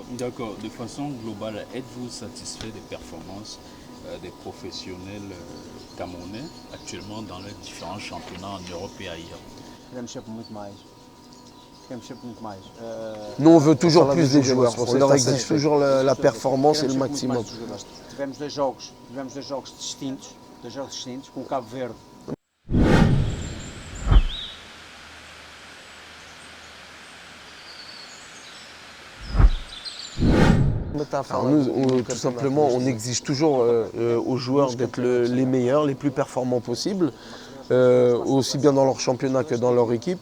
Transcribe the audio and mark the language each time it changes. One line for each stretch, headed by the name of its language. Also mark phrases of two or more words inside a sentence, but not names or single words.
French: De façon globale, êtes-vous satisfait des performances des professionnels camerounais actuellement dans les différents championnats en Europe et ailleurs? Nous, on veut toujours plus des joueurs. On leur exige toujours la performance et le maximum.
Portuguese: Tivemos dois jogos distintos, com Cabo Verde.
French: Alors nous, tout simplement, on exige toujours aux joueurs d'être les meilleurs, les plus performants possibles, aussi bien dans leur championnat que dans leur équipe.